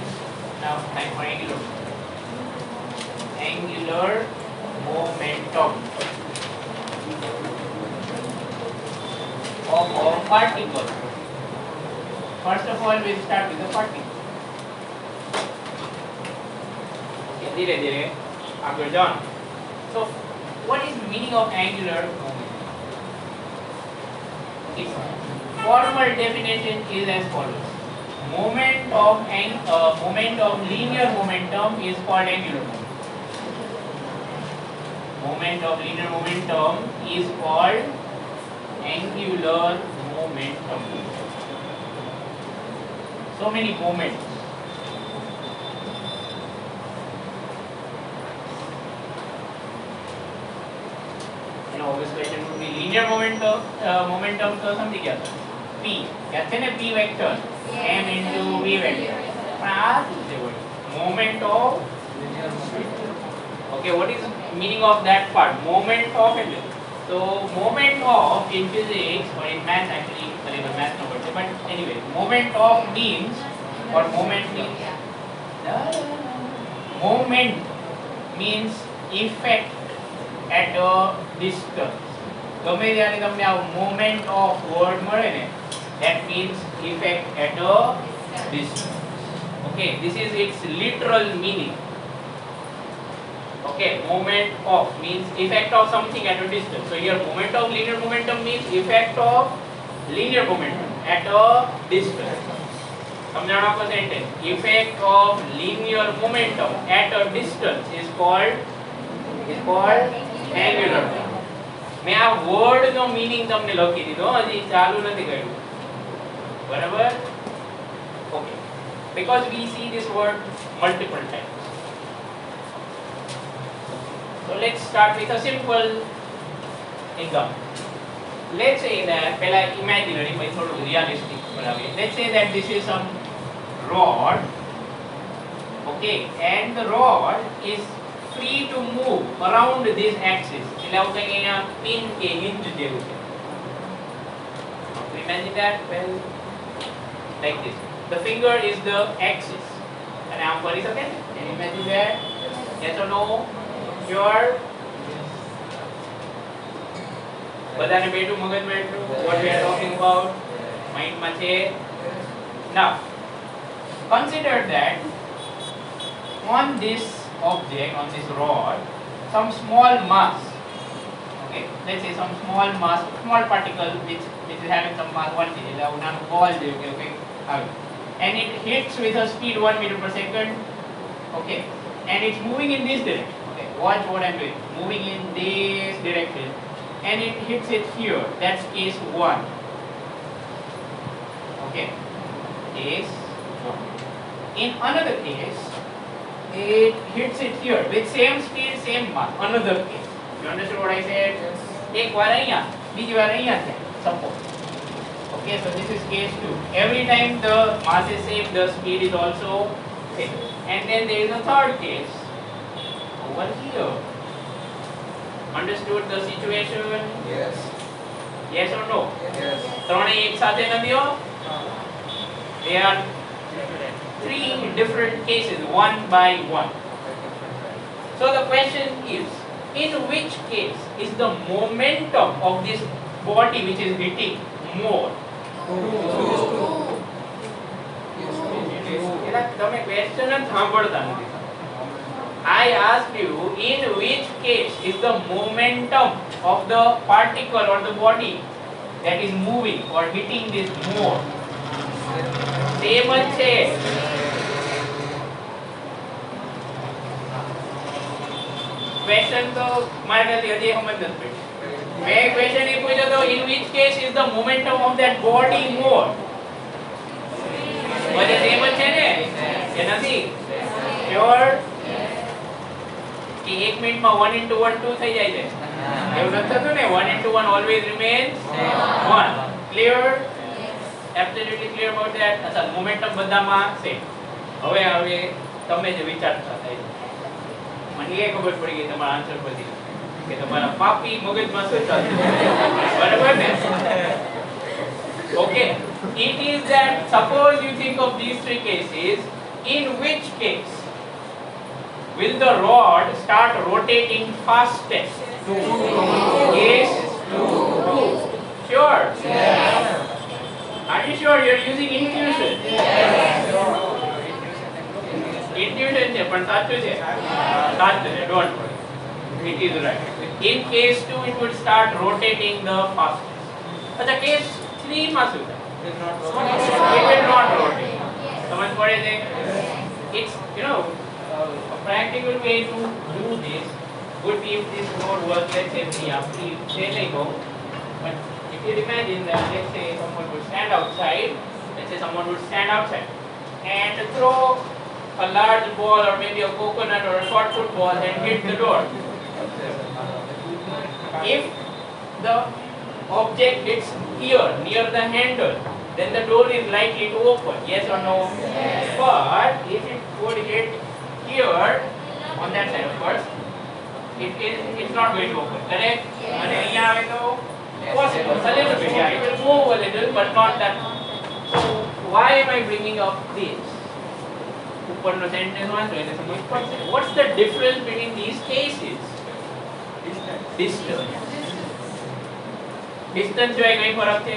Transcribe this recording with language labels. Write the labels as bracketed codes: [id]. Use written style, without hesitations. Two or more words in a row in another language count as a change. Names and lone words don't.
[en] Now time for angular momentum of a particle. First of all, we'll start with the particle. Okay, [hi] धीरे धीरे आगे जाओ. [en] So, what is the meaning of angular momentum? Its formal definition is as follows: moment of linear momentum is called angular momentum. Moment of linear momentum is called angular momentum. So many moments. You know, this question would be linear momentum. [hi] Momentum तो समझी क्या था? P. कहते हैं ना P vector. [en] M into V vector. [hi] पर आज दूसरे वर्ड. [en] Moment of. Okay, what is the meaning of that part? Moment of it. So moment of in physics or in math actually, sorry, the math no word. But anyway, moment of means or moment means effect at a distance. [gu] ગમે ત્યારે તમને આ [en] moment of word [gu] મળે ને, [en] that means effect at a distance. Okay, this is its literal meaning. Okay, moment of means effect of something at a distance. So here moment of linear momentum means effect of linear momentum at a distance. [hi] समझाना आपको sentence. [en] Effect of linear momentum at a distance is called angular. [gu] मैं આ word નો meaning તમને લખી દીધો, હજી ચાલુ નથી કર્યું. બરાબર? [en] Okay. Because we see this word multiple times. So let's start with a simple example. Let's say that [gu] pehla imaginary by thodu realistic બનાવીએ. [en] Let's say that this is some rod, okay, and the rod is free to move around this axis. [gu] એટલે આવું કંઈ અહીંયા pin કે hinge જેવું છે. [en] Imagine that, well, like this. The finger is the axis. And [gu] આમ ફરી શકે? [en] Can you imagine that? Yes or no? Sure? [gu] બધાને બેઠું મગજમાં એટલું [en] what we are talking about [gu] માઇન્ડમાં છે. [en] Now consider that on this object, on this rod, some small mass, okay, let's say some small mass, small particle which is having some mass 1 kg, [gu] એટલે આવું નાનું ball જેવું કે કંઈક આવે, [en] and it hits with a speed 1 meter per second, okay, and it's moving in this direction. Okay, watch what I'm doing, moving in this direction, and it hits it here. That's case 1. Okay, case 1. In another case, it hits it here with same speed, same mass. Another case. You understood what I said? Yes. [hi] एक बार [gu] અહીંયા, બીજી વાર અહીંયા છે. [en] Suppose. Okay, so this is case 2. Every time the mass is same, the speed is also same. And then there is a third case over here. Understood the situation? Yes. Yes or no? Yes. [gu] ત્રણેય એક સાથે નથી હો. [en] They are 3 different cases, one by one. So the question is, in which case is the momentum of this body which is hitting more? [gu] તમે question જ સાંભળતા નથી. [en] I asked you, in which case is the momentum of the particle or the body that is moving or hitting this more? [gu] Same જ છે. Question તો મારા ખ્યાલથી હજી સમજ નથી પડી. મેં question એ પૂછ્યો તો [en] in which case is the momentum of that body more? [gu] બધે same જ છે ને? કે નથી? Sure? કે 1 મિનિટમાં 1 into 1 2 થઈ જાય છે. એવું નથી થતું ને? [en] 1 into 1 always remains 1. Clear? Absolutely clear about that? [gu] અચ્છા, momentum બધામાં same. હવે તમે જે વિચારતા થાય મને એ ખબર પડી ગઈ તમારા આન્સર પરથી કે તમારા પાપી મગજમાં શું ચાલે છે. બરાબર ને? [en] Okay, it is that suppose you think of these 3 cases, in which case will the rod start rotating fastest? Case 2. Sure? Yes. Are you sure you are using intuition? [gu] Intuition છે પણ સાચું છે. સાચું છે, [en] don't worry. It is right. In case 2 it would start rotating the fastest. But case [gu] 3 માં શું થાય? [en] It will not rotate. [gu] સમજ પડે છે? [en] It's, you know, a practical way to do this would be if this node was, let's say, free, say like go. But if you imagine that, let's say someone would stand outside and throw a large ball or maybe a coconut or a short football and hit the door. If the object hits here near the handle, then the door is likely to open. Yes or no? Yes. But if it would hit here on that side, of course, it's not going to open. Correct? Yes. And here [gu] આવે તો [en] possible a little bit. Yeah, it will move a little, but not that. So why am I bringing up this? [gu] ઉપરનો sentence વાંચો એટલે સમજ પડશે. [en] What's the difference between these cases? [hi] Distance. Distance जो है कहीं फर्क है.